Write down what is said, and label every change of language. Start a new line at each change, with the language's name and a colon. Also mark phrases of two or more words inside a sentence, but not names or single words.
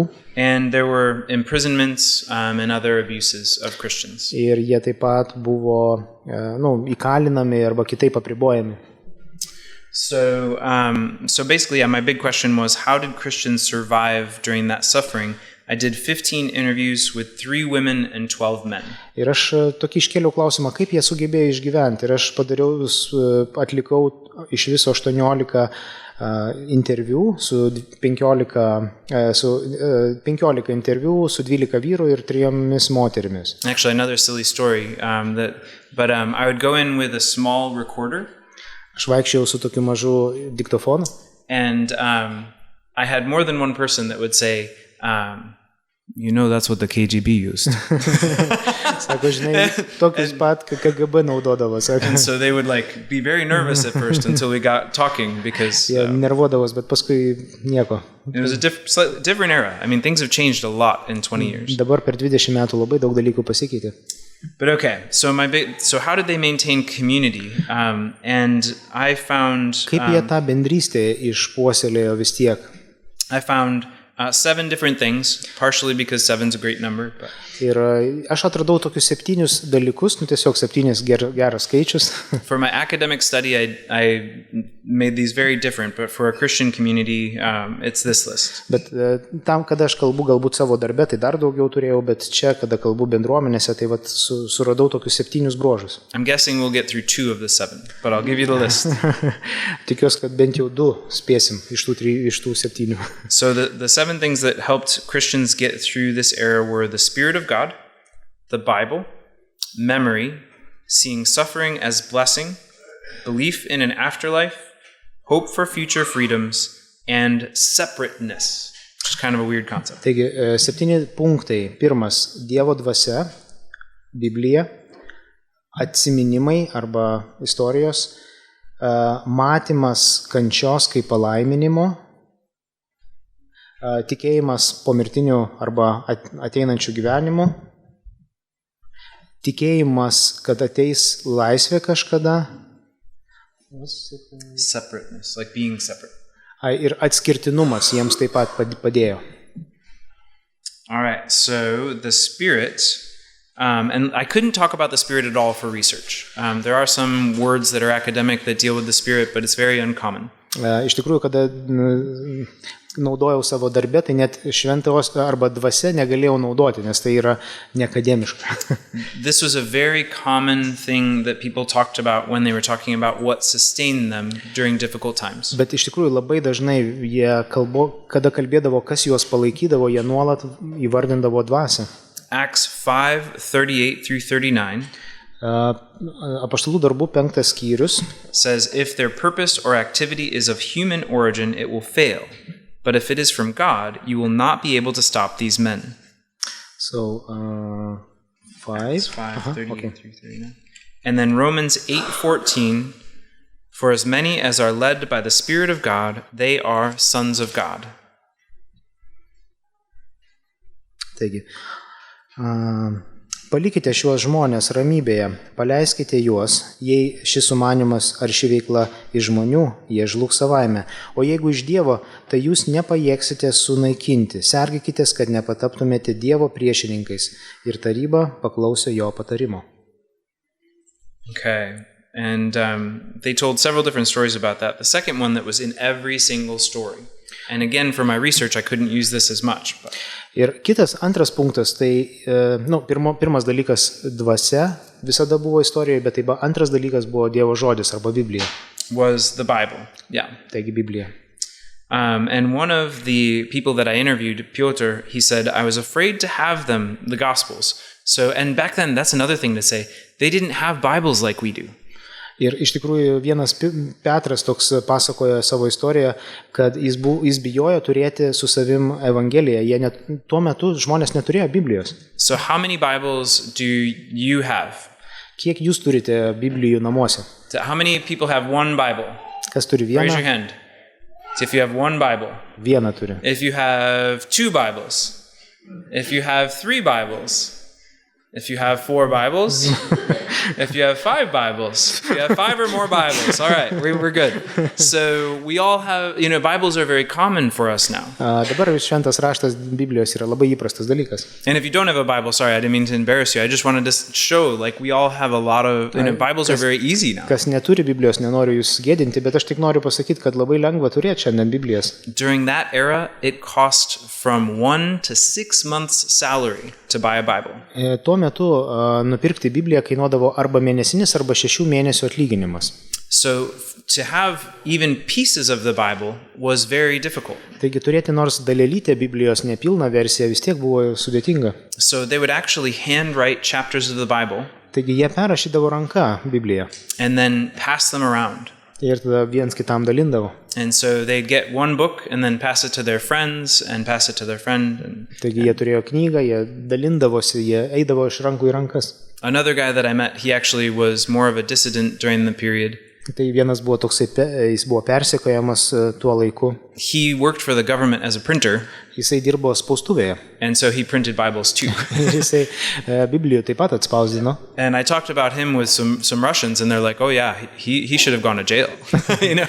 English: And there were imprisonments and other abuses of Christians.
Lithuanian: Ir jie taip pat buvo įkalinami arba kitaip apribojami.
English: So basically, my big question was, how did Christians survive during that suffering? I did 15 interviews with 3 women and 12 men.
Lithuanian: Ir aš tokį iškėliau klausimą, kaip jie sugebėjo išgyventi. Ir aš atlikau iš viso 18 interviu su 15 interviu su 12 vyrų ir 3 moterimis.
English: Actually, another silly story, I would go in with a small recorder.
Lithuanian: Aš vaikščiau su tokiu mažu diktofonu.
English: And I had more than one person that would say, that's what the KGB used.
Lithuanian: Sako, žinai, tokius pat KGB naudodavo.
English: And so they would be very nervous at first until we got talking because
Lithuanian: Jie nervuodavos, bet paskui nieko.
English: it was a slightly different era. I mean, things have changed a lot in 20 years.
Lithuanian: Dabar per 20 metų labai daug dalykų pasikeitė.
English: But okay, so how did they maintain community? And I found
Lithuanian: Kaip jie tą bendrystę išpuoselėjo vis tiek?
English: I found 7 different things, partially because 7's a great number. But
Lithuanian: Ir aš atradau tokius 7 dalykus, tiesiog 7 geras skaičius.
English: for my academic study, I made these very different, but for a Christian community, it's this list.
Lithuanian: Bet tam, kada aš kalbu galbūt savo darbe, tai dar daugiau turėjau, bet čia, kada kalbu bendruomenėse, tai vat suradau tokius 7 bruožus.
English: I'm guessing we'll get through 2 of the 7, but I'll give you the list.
Lithuanian: Tikiuosi, kad bent jau 2 spėsim iš tų 7.
English: So the 7 things that helped Christians get through this era were the Spirit of God, the Bible, memory, seeing suffering as blessing, belief in an afterlife, hope for future freedoms, and separateness, which is kind of a weird concept.
Lithuanian: Taigi, 7 punktai. Pirmas – Dievo dvasia, Biblija, atsiminimai arba istorijos, matymas kančios kaip palaiminimo, tikėjimas pomirtinių arba ateinančių gyvenimų, tikėjimas, kad ateis laisvė kažkada,
English: Separateness, like being separate.
Lithuanian: Ir atskirtinumas jiems taip pat padėjo.
English: All right, so the Spirit, and I couldn't talk about the Spirit at all for research. There are some words that are academic that deal with the Spirit, but it's very uncommon.
Lithuanian: Iš tikrųjų, kada naudojau savo darbę, tai net šventos arba dvasia negalėjau naudoti, nes tai yra neakademiška.
English: This was a very common thing that people talked about when they were talking about what sustained them during difficult times.
Lithuanian: Bet iš tikrųjų labai dažnai jie kada kalbėdavo, kas juos palaikydavo, jie nuolat įvardindavo dvasią.
English: Acts 5:38 through 39
Lithuanian: Apaštalų darbų 5 skyrius
English: says, if their purpose or activity is of human origin, it will fail. But if it is from God, you will not be able to stop these men. So, 5. 5:38 Okay. through 39. And then Romans 8:14, for as many as are led by the Spirit of God, they are sons of God.
Lithuanian: Taigi, palikite šiuos žmonės ramybėje, paleiskite juos, jei šis sumanimas ar ši veikla iš žmonių, jie žlugs savaime. O jeigu iš Dievo, tai jūs nepajėgsite sunaikinti. Sergikitės, kad nepataptumėte Dievo priešininkais. Ir taryba paklausė jo patarimo.
English: Okay, and they told several different stories about that. The second one that was in every single story. And again, for my research, I couldn't use this as much. But
Lithuanian: Ir antras punktas, tai pirmas dalykas dvasia visada buvo istorijoje, bet taip antras dalykas buvo Dievo žodis arba Biblija.
English: Was the Bible, yeah.
Lithuanian: Taigi Biblija.
English: And one of the people that I interviewed, Piotr, he said, I was afraid to have them, the Gospels. So, and back then, that's another thing to say, they didn't have Bibles like we do.
Lithuanian: Ir iš tikrųjų vienas Petras toks pasakoja savo istoriją, kad jis bijojo turėti su savim Evangeliją. Tuo metu žmonės neturėjo Biblijos.
English: So how many Bibles do you have?
Lithuanian: Kiek jūs turite Biblijų namuose?
English: How many people have one Bible?
Lithuanian: Kas turi
English: Raise your
Lithuanian: vieną?
English: hand. So if you have one Bible.
Lithuanian: Vieną turi.
English: If you have 2 Bibles. If you have 3 Bibles. If you have 4 Bibles. If you have 5 Bibles. If you have 5 or more Bibles. All right, we're good. So we all have, Bibles are very common for us now.
Lithuanian: Dabar šventas raštas Biblijos yra labai įprastas dalykas.
English: And if you don't have a Bible, sorry, I didn't mean to embarrass you. I just wanted to show, we all have a lot of, Bibles are very easy now.
Lithuanian: Kas neturi Biblijos, nenoriu jūs gėdinti, bet aš tik noriu pasakyti, kad labai lengva turėti šiandien Biblijas.
English: During that era, it cost from 1 to 6 months' salary to buy a Bible.
Lithuanian: Tuo metu nupirkti Bibliją kainuodavo arba mėnesinis, arba 6 mėnesių atlyginimas.
English: So to have even pieces of the Bible was very difficult.
Lithuanian: Taigi turėti nors dalelytę Biblijos nepilną versiją vis tiek buvo sudėtinga.
English: So they would actually handwrite chapters of the Bible
Lithuanian: Taigi jie perrašydavo ranka Bibliją
English: and then pass them around.
Lithuanian: Ir tada viens kitam dalindavo.
English: And so they'd get one book and then pass it to their friends and pass it to their friend. And
Lithuanian: Taigi jie turėjo knygą, jie dalindavosi, jie eidavo iš rankų į rankas.
English: another guy that I met, he actually was more of a dissident during the period.
Lithuanian: Tai vienas buvo toksai, jis buvo persekiojamas tuo laiku.
English: He worked for the government as a printer,
Lithuanian: Jisai dirbo spaustuvėje.
English: and so he printed Bibles too.
Lithuanian: Ir jisai Biblijų taip pat atspausdino.
English: And I talked about him with some Russians, and they're like, "Oh yeah, he should have gone to jail," you know.